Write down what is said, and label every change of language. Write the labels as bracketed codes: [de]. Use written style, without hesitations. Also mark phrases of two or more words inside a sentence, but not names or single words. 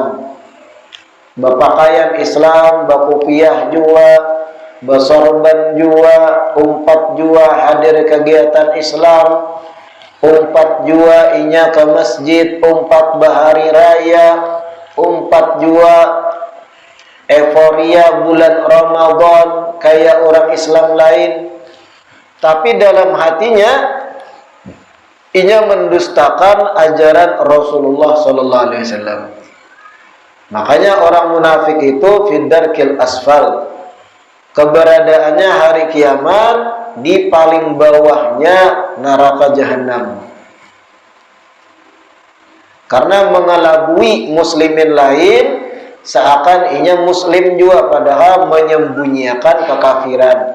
[bjn] Bapakaian Islam, bakupiah jua, basorban jua, umpat jua hadir kegiatan Islam, umpat jua inya ke masjid, umpat bahari raya, umpat jua euforia bulan Ramadan kayak orang Islam lain, tapi dalam hatinya inya mendustakan ajaran Rasulullah [ar] صلى الله عليه وسلم. [id] Makanya orang munafik itu [ar] في الدرك الأسفل, [id] keberadaannya hari kiamat di paling bawahnya neraka jahanam. [bjn] Karena mengelabui muslimin lain seakan inya muslim juga, padahal menyembunyikan kekafiran.